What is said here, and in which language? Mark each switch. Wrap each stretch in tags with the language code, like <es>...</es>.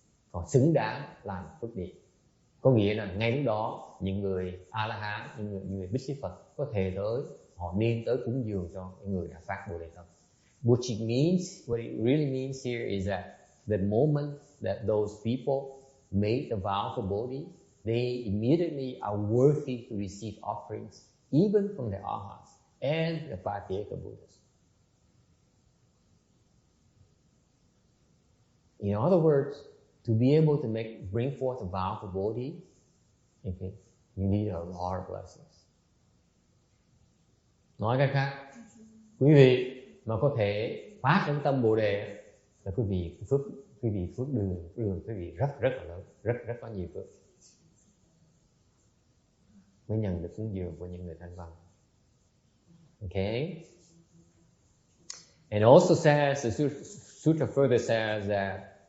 <vi>Họ xứng đáng làm phước điền. Có nghĩa là ngay lúc đó những người A La Hán, những người Bích Chi Phật có thể tới, họ nên tới cúng dường cho những người đã phát Bồ Đề tâm.</vi> <en>What it really means here is that the moment that those people made the vow for Bodhi, they immediately are worthy to receive offerings, even from the Arhats and the Patyeka Buddhas. In other words, to be able to bring forth a vow for Bodhi, okay, you need a lot of blessings.</en> <vi>Nói cách khác, quý vị mà có thể phát cái tâm Bồ Đề là quý vị phước đường quý vị rất là lớn, rất có nhiều phước mới nhận được cúng dường của những người thanh văn.</vi> <en>Okay. And also says, the sutra further says that</en>